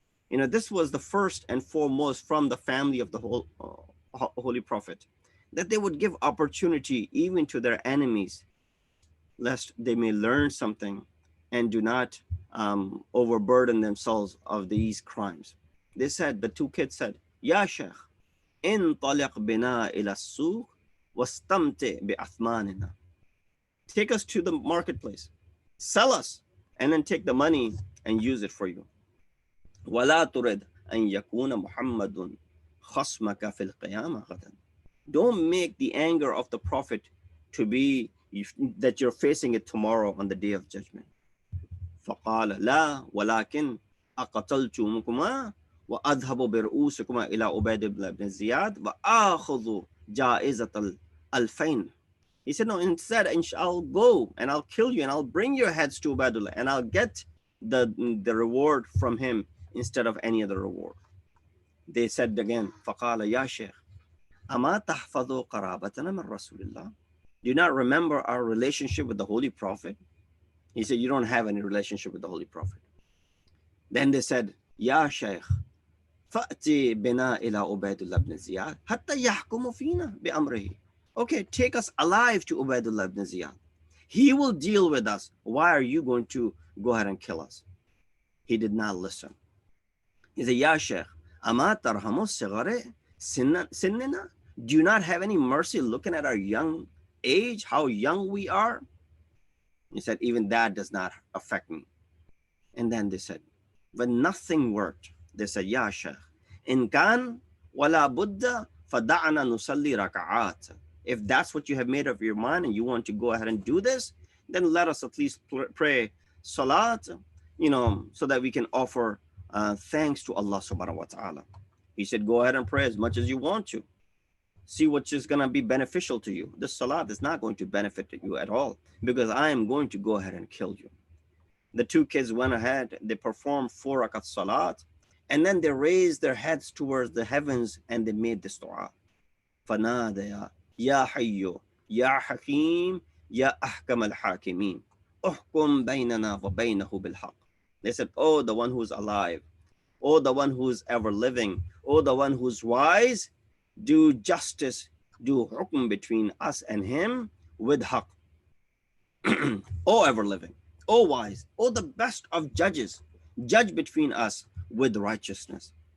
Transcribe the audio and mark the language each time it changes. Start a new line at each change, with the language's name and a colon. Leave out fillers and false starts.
English: You know, this was the first and foremost from the family of the whole Holy Prophet, that they would give opportunity even to their enemies, lest they may learn something and do not overburden themselves of these crimes. They said, the two kids said, Ya Sheikh,
Arabic: انطلق بنا إلى السوق واستمتع بأثماننا.
English: Take us to the marketplace, sell us, and then take the money and use it for you.
Arabic: ولا ترد أن يكون محمد خصمك في القيامة غدا.
English: Don't make the anger of the Prophet to be that you're facing it tomorrow on the day of judgment.
Arabic: فقال لا ولكن أقتلتمكما وأذهب برؤوسكما إلى عبيد بن زياد وآخذ جائزة الألفين.
English: He said, no, instead, I'll go and I'll kill you and I'll bring your heads to Ubaidullah and I'll get the reward from him instead of any other reward. They said again,
Arabic: فقال يا شيخ أما تحفظ قرابتنا من رسول الله.
English: Do you not remember our relationship with the Holy Prophet? He said, you don't have any relationship with the Holy Prophet. Then they said,
Arabic: يا شيخ فأتي بنا إلى عبيد الله بن زياد حتى يحكم فينا بأمره.
English: Okay, take us alive to Ubaidullah ibn Ziyad. He will deal with us. Why are you going to go ahead and kill us? He did not listen. He said,
Arabic: Ya Sheikh, ama tarhamu sigare sinnina?
English: Do you not have any mercy looking at our young age, how young we are? He said, even that does not affect me. And then they said, when nothing worked, they said,
Arabic: Ya Sheikh, in kan wala buddha fada'ana nusalli raka'at.
English: If that's what you have made up your mind and you want to go ahead and do this, then let us at least pray salat, you know, so that we can offer thanks to Allah subhanahu wa ta'ala. He said, go ahead and pray as much as you want to. See what is going to be beneficial to you. This salat is not going to benefit you at all because I am going to go ahead and kill you. The two kids went ahead, they performed 4 rakat salat, and then they raised their heads towards the heavens and they made this dua.
Arabic: فَنَادَيَا يا حي يا حكيم يا أحكم الحاكمين احكم بيننا وبينه بالحق.
English: They said, oh, the one who's alive, oh, the one who's ever living, oh, the one who's wise, do justice, do hukm between us and him with haqq. Oh, ever living, oh, wise, oh, the best of judges, judge between us with righteousness.